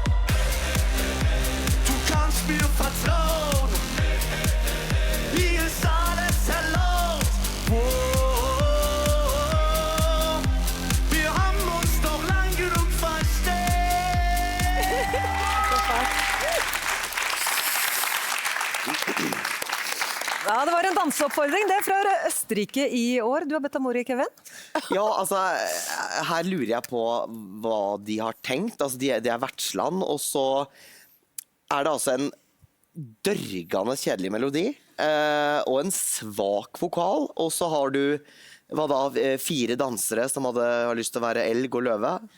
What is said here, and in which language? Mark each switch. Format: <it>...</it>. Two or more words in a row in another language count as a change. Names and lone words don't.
<de>Du kannst mir vertrauen, hier ist alles erlaubt. Wir haben uns doch lang genug verstehen.</de> <no>Ja, det var en danseoppfordring, det er fra Østerrike i år. Du har bedt om ordet, Kevin? Ja, altså, her lurer jeg på hva de har tenkt. Altså, de er vertsland, og så er det altså en dørgende kjedelig melodi, og en svak vokal, og så har du, hva da, 4 dansere som har lyst til å være elg og løve.</no>